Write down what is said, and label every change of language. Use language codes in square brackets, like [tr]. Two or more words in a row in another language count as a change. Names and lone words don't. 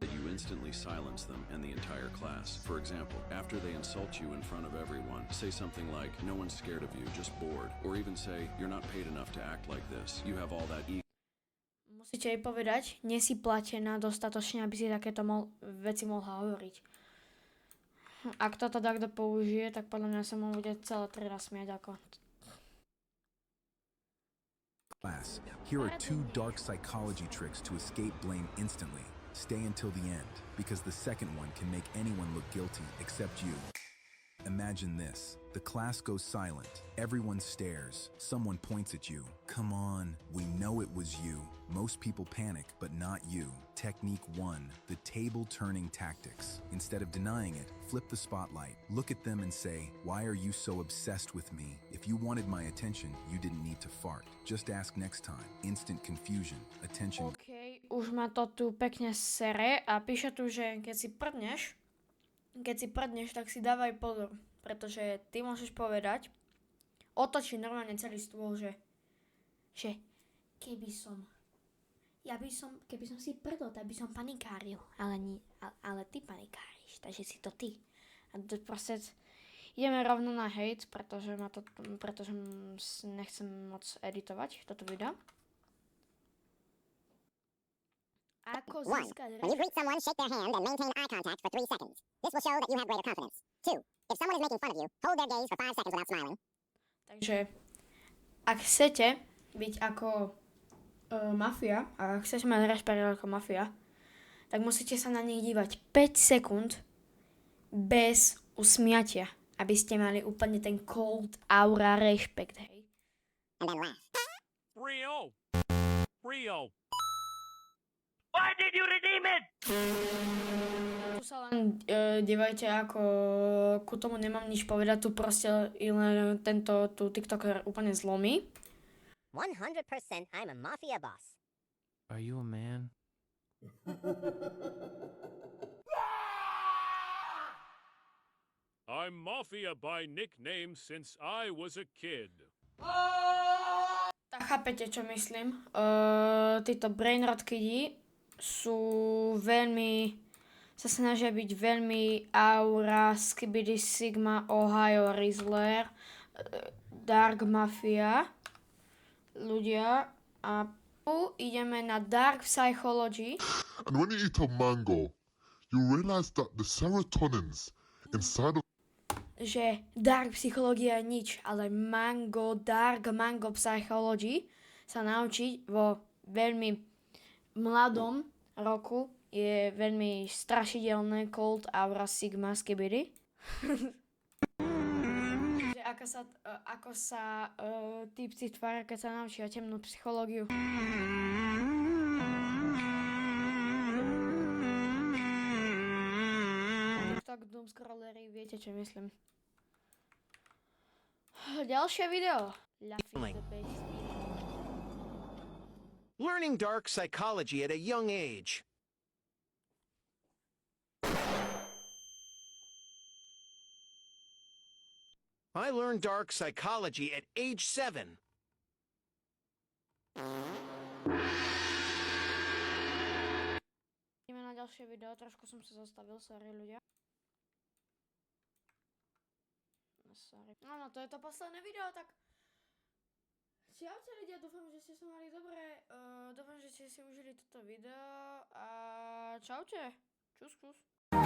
[en] You instantly silence them and the entire class. For example, after they insult you in front of everyone, say something like, "No one's scared of you, just bored." Or even say, "You're not paid enough to act like this. You have all that ego." [sk] Musíte jej povedať, nie si platená dostatočne, aby si takéto veci mohla hovoriť. Ak toto takto použije, tak podľa mňa sa mu bude celé trieda smiať ako... [en] Class, here are 2 dark psychology tricks to escape blame instantly. Stay until the end, because the second one can make anyone look guilty except you. Imagine this. The class goes silent. Everyone stares. Someone points at you. Come on, we know it was you. Most people panic, but not you. Technique 1. The table-turning tactics. Instead of denying it, flip the spotlight. Look at them and say, "Why are you so obsessed with me? If you wanted my attention, you didn't need to fart. Just ask next time." Instant confusion. Attention. [sk] OK, už ma to tu pekne sere a píše tu, že keď si prdneš, tak si dávaj pozor, pretože ty môžeš povedať, otočí normálne celý stôl, že keby som si prdol, tak by som panikáril, ale ty panikáriš, takže si to ty. A proste ideme rovno na hate, pretože nechcem moc editovať toto video. Ako získať... 1. [en] When you greet someone, shake their hand and maintain eye contact for 3 seconds. This will show that you have greater confidence. 2. If someone is making fun of you, hold their gaze for 5 seconds without smiling. [sk] Takže, ak chcete byť ako mafia, a ak chcete mať rešpekt ako mafia, tak musíte sa na nich dívať 5 sekúnd bez usmiatia. aby ste mali úplne ten [en] cold aura [sk] rešpekt, hej. [en] And then laugh. Rio! Rio! [sk] Tu sa len dívajte, ako ku tomu nemám nič povedať, tu proste len tu TikToker úplne zlomí. [en] 100% I'm a mafia boss. Are you a man? I'm Mafia by nickname since I was a kid. [sk] Tak chápete, čo myslím. Títo brainrot kidi sú veľmi, sa snažia byť veľmi aura, [en] Skibidi Sigma, Ohio Rizzler, Dark Mafia [sk] ľudia a tu ideme na [en] Dark Psychology. And when you eat a mango, you realize that the serotonins inside of [sk] Že dark psychológia je nič, ale [en] dark mango psychology [sk] sa naučiť vo veľmi mladom roku je veľmi strašidelné [en] cold aura sigma skibidi. [sk] Že ako sa typci tvária, keď sa naučia temnú psychológiu. Tak doomscrollery, viete, čo myslím. Ďalšie video. [en] Learning dark psychology at a young age. I learned dark psychology at age 7. [sk] Ideme na ďalšie video, trošku som sa zastavil, sorry ľudia. Sorry. Áno, to je to posledné video, tak čaute ľudia, dúfam, že ste sa mali dobre, dúfam, že ste si užili toto video a čaute, čus.